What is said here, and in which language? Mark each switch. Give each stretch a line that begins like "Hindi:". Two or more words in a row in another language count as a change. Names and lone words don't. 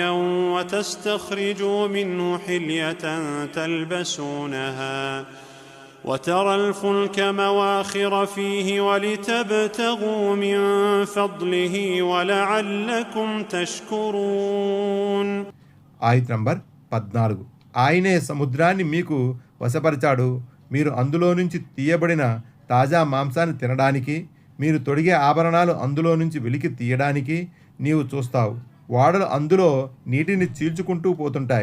Arabic: وتستخرجوا منه حلية تلبسونها وترى الفلك مواخر فيه ولتبتغوا من فضله ولعلكم تشكرون.
Telugu: ఆయత నంబర్ 14. ఆయనే సముద్రాన్ని మీకు వశపరిచాడు. మీరు అందులో నుంచి తీయబడిన తాజా మాంసాన్ని తినడానికి, మీరు తొడిగే ఆభరణాలు అందులో నుంచి వెలికి తీయడానికి నీవు చూస్తావు. ఓడలు అందులో నీటిని చీల్చుకుంటూ పోతుంటాయి.